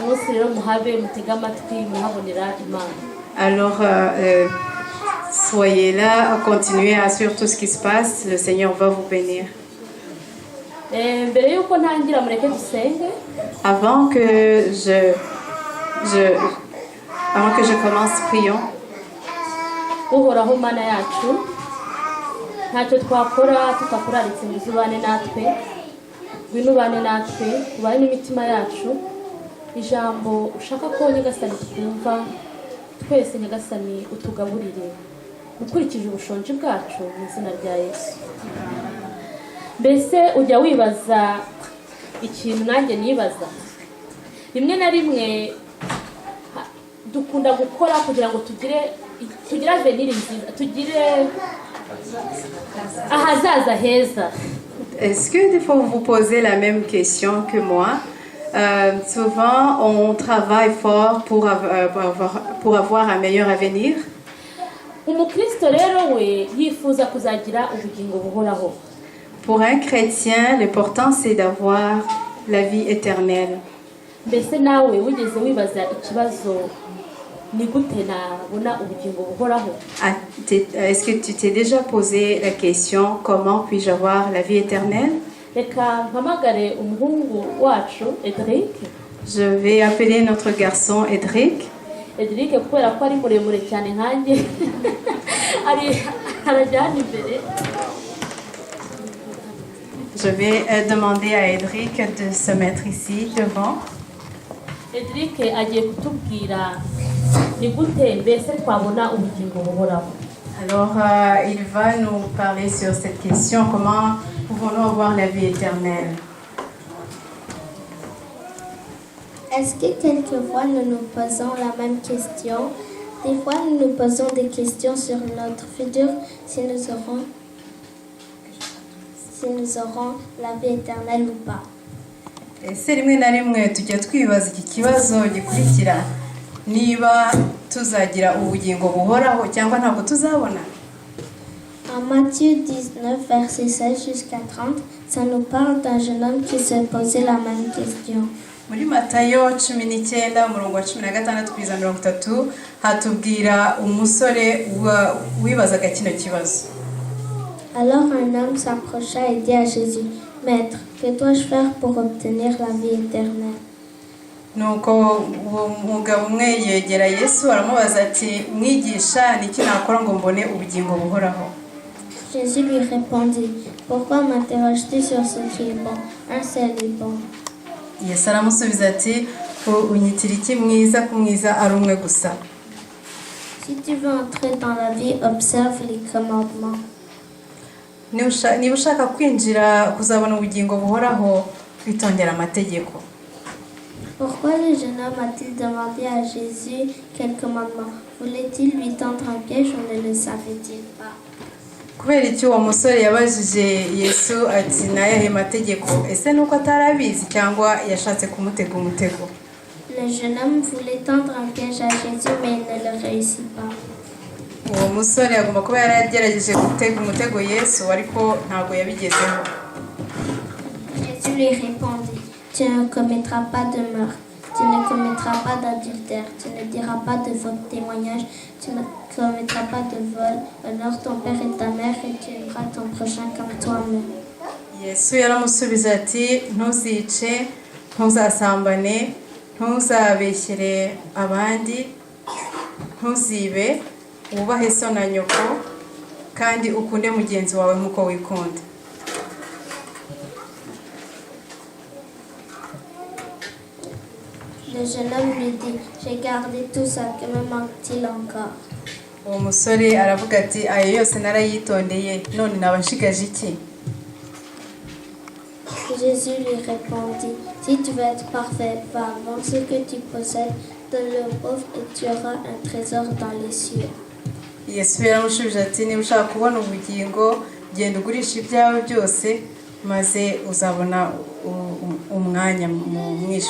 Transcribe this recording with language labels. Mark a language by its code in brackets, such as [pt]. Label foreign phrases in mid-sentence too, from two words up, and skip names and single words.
[fr] Alors, soyez là, continuez à suivre tout ce qui se passe. Le Seigneur va vous bénir. Avant que je commence, prions. [rw] uhoraho mana yacu ntacyo twakora tutakuraritse ngo uzubane natwe ngwino ubane natwe ubane n'imitima yacu ijambo ushaka ko nyagasani twumva twese nyagasani utugaburire ukurikije ubushonje bwacu mu izina rya Yesu. Mbese ujya wibaza ikintu nanjye nibaza rimwe na rimwe dukunda gukora kugira ngo tugire avenir nziza tugire ahazaza heza. [fr] Est-ce que des fois vous posez la même question que moi? Souvent on travaille fort pour avoir un meilleur avenir. [rw] Umukristo rero we yifuza kuzagira ubugingo buhoraho. [fr] Pour un chrétien, l'important c'est d'avoir la vie éternelle. [rw] Mbese nawe wigeze wibaza ikibazo ni gute nabona ubugingo buhoraho? [fr] Est-ce que tu t'es déjà posé la question comment puis-je avoir la vie éternelle? [rw] Reka mpamagare umuhungu wacu Edric. [fr] Je vais appeler notre garçon Edric. [rw] Edric kubera ko ari muremure cyane nkanjye arajyana imbere. [fr] Je vais demander à Edric de se mettre ici devant. [rw] Edric agiye kutubwira ni gute mbese twabona ubugingo buhoraho. [fr] Alors, il va nous parler sur cette question, comment pouvons-nous avoir la vie éternelle? Est-ce que quelquefois nous nous posons la même question? Des fois, nous nous posons des questions sur notre futur, si nous aurons la vie éternelle ou pas. [rw] Ese rimwe na rimwe tujya twibaza iki kibazo gikurikira, niba tuzagira ubugingo buhoraho cyangwa ntabwo tuzabona. [fr] En Matthieu 19, verset 16 jusqu'à 30, ça nous parle d'un jeune homme qui se posait la même question. [rw] Muri Matayo 19 umurongo wa 16 kugeza 30 hatubwira umusore wibazaga kino kibazo. [fr] Alors un homme s'approcha et dit à Jésus, Maître, que dois-je faire pour obtenir la vie éternelle? [rw] Nuko uwo mugabo umwe yegera Yesu aramubaza ati, mwigisha niki nakora ngo mbone ubugingo buhoraho? [fr] Jésus lui répondit, pourquoi m'interroges-tu sur ce qui est bon? Un seul est bon. [rw] Yesu aramusubiza ati, unyitira iki mwiza ku mwiza ari umwe gusa? [fr] Si tu veux entrer dans la vie, observe les commandements. [rw] Niba ushaka kwinjira kuzabona ubugingo buhoraho, kwitondera amategeko. [fr] Pourquoi le jeune homme a-t-il demandé à Jésus quel commandement? Voulait-il lui tendre un piège ou ne le savait-il pas? [rw] Kubera iki uwo musore yabajije Yesu ati nayahe mategeko? Ese nuko atarabizi cyangwa yashatse kumutega umutego? [fr] Le jeune homme voulait tendre un piège à Jésus, mais il ne le réussit pas. [rw] Uwo musore agomba kuba yaragerageje gutega umutego Yesu ariko ntabwo yabigezeho. [fr] Jésus lui répondit, tu ne commettras pas de meurtre, tu ne commettras pas d'adultère, tu ne diras pas de faux témoignages, tu ne commettras pas de vol, honore ton père et ta mère et tu aimeras ton prochain comme toi-même. [rw] Yesu yaramusubiza ati, ntuzice, ntuzasambane, ntuzabeshyere abandi, ntuzibe, wubahe so na nyoko, kandi ukunde mugenzi wawe nk'uko wikunda. [fr] Le jeune homme lui dit, j'ai gardé tout ça, que me manque-t-il encore? [rw] Uwo musore aravuga ati, ayo yose narayitondeye, none naba nshigaje iki? [fr] Jésus lui répondit, si tu veux être parfait, va vendre ce que tu possèdes, donne-le aux pauvres et tu auras un trésor dans les cieux. [rw] Yesu yaramushubije ati, niba ushaka kubona ubugingo, genda ugurisha ibyawe byose, maze uzabona umwanya mu ijuru.